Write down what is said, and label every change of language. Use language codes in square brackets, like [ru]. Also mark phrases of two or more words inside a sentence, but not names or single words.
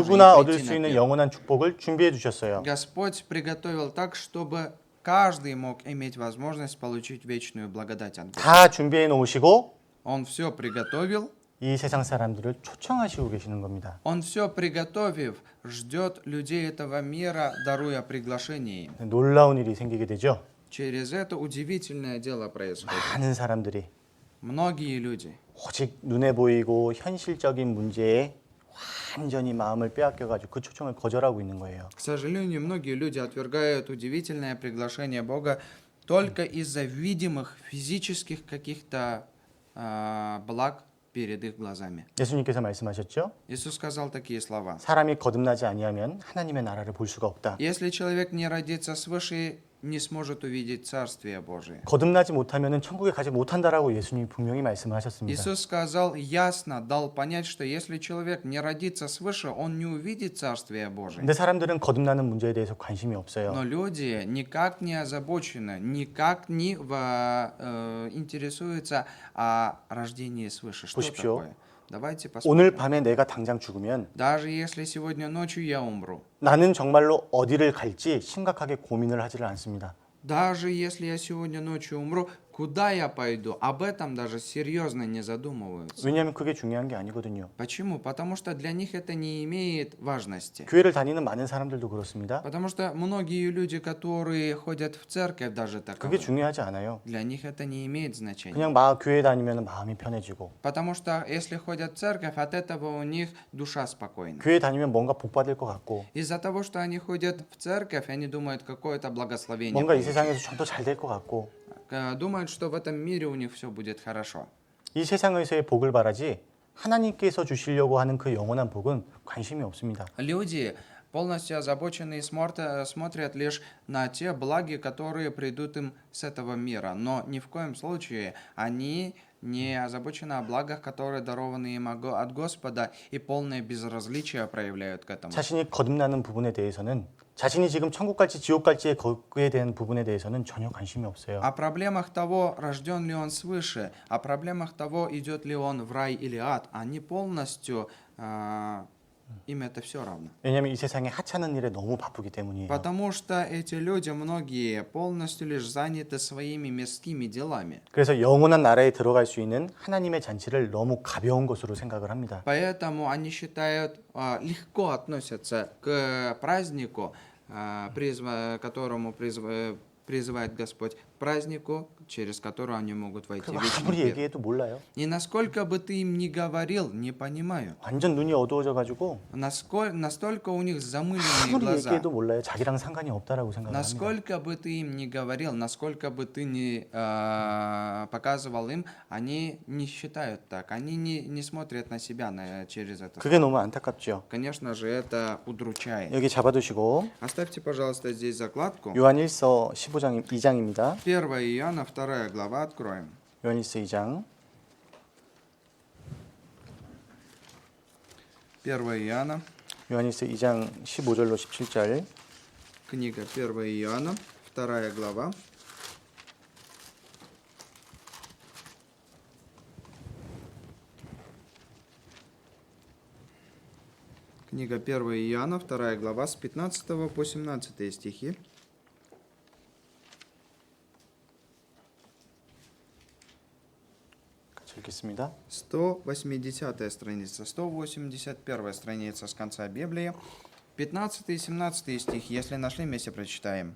[ko] 누구나 [ru] и [ko] 얻을 [ru] прийти [ko] 수 [ru] на [ko] 있는 [ru] пир. [ko] 영원한 축복을 준비해 주셨어요. [ru] Господь приготовил так, чтобы каждый мог иметь возможность получить вечную благодать от Бога. [ko] 다 준비해 놓으시고 [ru] Он все приготовил, [ko] 이 세상 사람들을 초청하시고 계시는 겁니다. [ru] Он все приготовив, ждет людей этого мира, даруя приглашение им. [ko] 놀라운 일이 생기게 되죠. [ru] Через это удивительное дело происходит. [ko] 많은 사람들이 [ru] Многие люди [ko] 오직 눈에 보이고 현실적인 문제에 완전히 마음을 빼앗겨 가지고 그 초청을 거절하고 있는 거예요. [ru] К сожалению, многие люди отвергают удивительное приглашение Бога только из-за видимых физических каких-то благ перед их глазами. [ko] 예수님께서 말씀하셨죠? [ru] Иисус сказал такие слова. [ko] 사람이 거듭나지 아니하면 하나님의 나라를 볼 수가 없다. [ru] Если человек не родится свыше, не сможет увидеть Царствие Божие. [ko] 거듭나지 못하면 천국에 가지 못한다라고 예수님이 분명히 말씀하셨습니다. [ru] Иисус сказал ясно, дал понять, что если человек не родится свыше, он не увидит Царствие Божие. [ko] 근데 사람들은 거듭나는 문제에 대해서 관심이 없어요. [ru] Но люди никак не озабочены, никак не интересуются о рождении свыше. Что [ko] 보십시오. [ru] такое? Давайте [ko] 오늘 [ru] посмотрим. [ko] 밤에 내가 당장 죽으면 [ru] Даже если сегодня ночью я умру, [ko] 나는 정말로 어디를 갈지 심각하게 고민을 하지를 않습니다. [ru] даже если я сегодня ночью умру, куда я пойду? Об этом даже серьезно не задумываются. [ko] 왜냐하면 그게 중요한 게 아니거든요. [ru] Почему? Потому что для них это не имеет важности. [ko] 교회를 다니는 많은 사람들도 그렇습니다. [ru] Потому что многие люди, которые ходят в церковь, даже [ko] 그게 [ru] таковы, [ko] 중요하지 않아요. [ru] для них это не имеет значения. [ko] 그냥 교회 다니면 마음이 편해지고 [ru] Потому что если ходят в церковь, от этого у них душа спокойна. [ko] 교회 다니면 뭔가 복 받을 것 같고 [ru] Из-за того, что они ходят в церковь, они думают, какое-то благословение [ko] 뭔가 이 [ru] получат. [ko] 세상에서 좀 더 잘 될 것 같고 [ru] Думают, что в этом мире у них все будет хорошо. [ko] 이 세상에서의 복을 바라지 하나님께서 주시려고 하는 그 영원한 복은 관심이 없습니다. [ru] Люди полностью озабочены и смотрят лишь на те благи, которые придут им с этого мира. Но ни в коем случае они не озабочены о благах, которые дарованы им от Господа, и полное безразличие проявляют к этому. [ko] 자신이 거듭나는 부분에 대해서는 자신이 지금 천국 갈지 지옥 갈지에 거기에 대한 부분에 대해서는 전혀 관심이 없어요. [ru] О проблемах того, рожден ли он свыше, о проблемах того, идет ли он в рай или ад, они полностью, им это все равно. [ko] 왜냐하면 이 세상에 하찮은 일에 너무 바쁘기 때문이에요. [ru] Потому что эти люди, многие, полностью лишь заняты своими мирскими делами. [ko] 그래서 영원한 나라에 들어갈 수 있는 하나님의 잔치를 너무 가벼운 것으로 생각을 합니다. [ru] Поэтому они считают, легко относятся к празднику, которому призывает Господь, празднику, через который они могут войти в [ko] 그럼 [ru] вечный [ko] 아무리 [ru] мир. [ko] 얘기해도 몰라요. [ru] И насколько бы ты им ни говорил, не понимают. [ko] 완전 눈이 어두워져가지고 [ru] Настолько у них замыленные [ko] 아무리 [ru] глаза. [ko] 얘기해도 몰라요. 자기랑 상관이 없다라고 생각합니다. [ru] Насколько бы ты им ни говорил, насколько бы ты не показывал им, они не считают так. Они не смотрят на себя через это. [ko] 그게 너무 안타깝죠. [ru] Конечно же, это удручает. [ko] 여기 잡아두시고 [ru] Оставьте, пожалуйста, здесь закладку. [ko] 요한 1서 15장 2장입니다. [ru] 1 Иоанна, 2 глава, откроем. [ko] 요한 1서 2장 [ru] 1 Иоанна, [ko] 요한 1서 2장 15절로 17절 [ru] книга 1 Иоанна, 2 глава. Книга 1 Иоанна, 2 глава, с 15 по 17 стихи. [ko] 같이 읽겠습니다. [ru] 180 страница, 181 страница с конца Библии, 15 и 17 стих, если нашли, вместе прочитаем.